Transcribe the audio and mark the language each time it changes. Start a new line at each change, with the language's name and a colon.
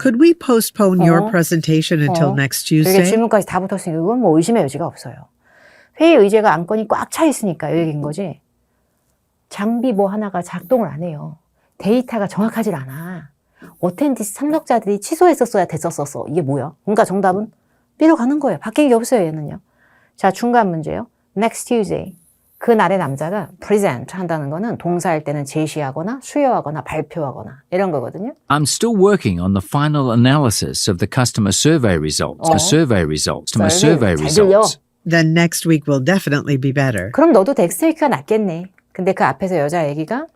English: Could we postpone your presentation until next
Korean: 이게
English: Tuesday?
Korean: 질문까지 다 붙었으니까 이건 뭐 의심의 여지가 없어요. 회의 의제가 안건이 꽉 차 있으니까 이 얘기인 거지. 장비 뭐 하나가 작동을 안 해요. 데이터가 정확하질 않아. 어텐디스 참석자들이 취소했었어야 됐었어. 이게 뭐야? 그러니까 정답은 B로 가는 거예요. 바뀐 게 없어요, 얘는요. 자, 중간 문제요.
English: Next Tuesday.
Korean: 그날의 남자가 present 한다는 거는 동사일 때는 제시하거나 수여하거나 발표하거나 이런 거거든요.
English: I'm still working on the final analysis of the customer survey results.
Korean: 잘 들려.
English: Then next week will definitely be better.
Korean: 그럼 너도 덱스테이크가 낫겠네. 근데 그 앞에서 여자 얘기가